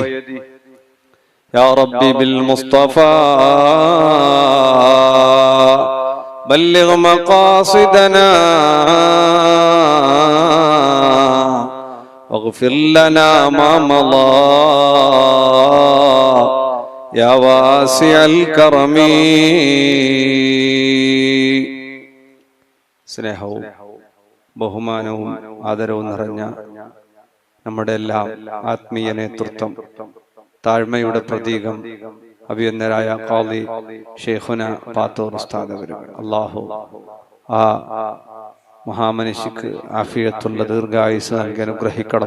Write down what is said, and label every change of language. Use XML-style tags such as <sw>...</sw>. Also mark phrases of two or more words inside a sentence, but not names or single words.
<ar>يا ربي بالمصطفى بلغ مقاصدنا واغفر لنا ما مضى يا واسع الكرم.</ar> <ml>സ്നേഹവും ബഹുമാനവും ആദരവും നിറഞ്ഞ നമ്മുടെ എല്ലാം ആത്മീയ നേതൃത്വം, താഴ്മയുടെ പ്രതീകം, അഭിയന്നരായ ഖാദി ഷെയ്ഖുന പാത്തൂർ ഉസ്താദ് അവരുകൾ, അല്ലാഹു ആ മഹാമനുഷ്യക്ക് ആഫിയത്തുള്ള ദീർഘായുസ് നൽകി അനുഗ്രഹിക്കണം.</ml>